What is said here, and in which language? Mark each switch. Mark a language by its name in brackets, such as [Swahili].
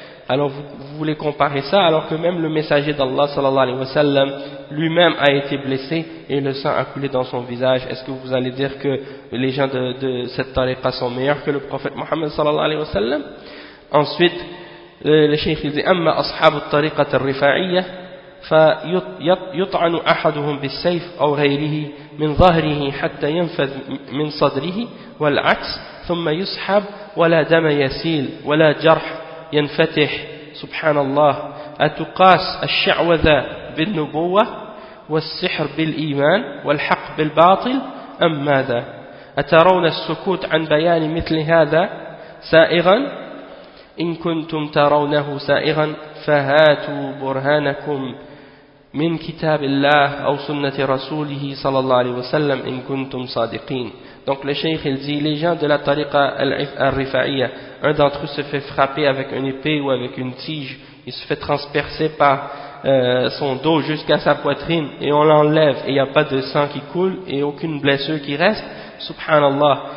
[French] Alors vous voulez comparer ça alors que même le messager d'Allah sallallahu alayhi wa sallam lui-même a été blessé et le sang a coulé dans son visage. Est-ce que vous allez dire que les gens de cette tariqa sont meilleurs que le prophète Mohammed sallallahu alayhi wa sallam? Ensuite, le cheikh dit [Arabic] « Amma ashab al-tariqa al-rifa'iyya » فيطعن أحدهم بالسيف أو غيره من ظهره حتى ينفذ من صدره والعكس ثم يسحب ولا دم يسيل ولا جرح ينفتح سبحان الله أتقاس الشعوذة بالنبوة والسحر بالإيمان والحق بالباطل أم ماذا أترون السكوت عن بيان مثل هذا سائغا إن كنتم ترونه سائغا فهاتوا برهانكم min kitabillah ou sunnati rasulihi sallallahu alayhi wa sallam in kuntum sadiqin. [French] Donc le cheikh il dit, les gens de la tariqa al-rifa'iyya, un d'entre eux se fait frapper avec une épée ou avec une tige, il se fait transpercer par son dos jusqu'à sa poitrine et on l'enlève et il n'y a pas de sang qui coule et aucune blessure qui reste, subhanallah.